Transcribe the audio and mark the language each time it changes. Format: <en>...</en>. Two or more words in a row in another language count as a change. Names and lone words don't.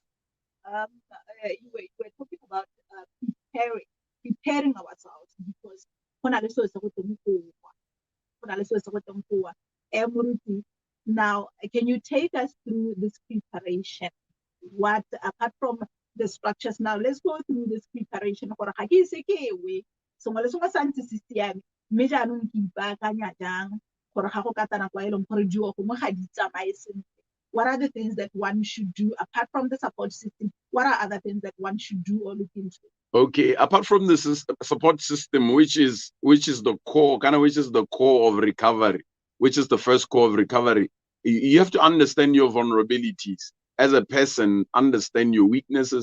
<en>You were talking about preparing ourselves, because now, can you take us through this preparation? What, apart from the structures now. Let's go through this preparation.</en> <tn>Gore ga ke ise ke we sengwe le sengwe sa ntse se siame mme jaanong ke ipaakanya jang gore ga go ka tana kwa e leng gore dilo gongwe ga di tsamaye sentle.</tn> <en>What are the things that one should do apart from the support system? What are other things that one should do or look into? Okay, apart from the support system, which is the core, which is the core of recovery, which is the first core of recovery, you have to understand your vulnerabilities as a person, understand your weaknesses.</en>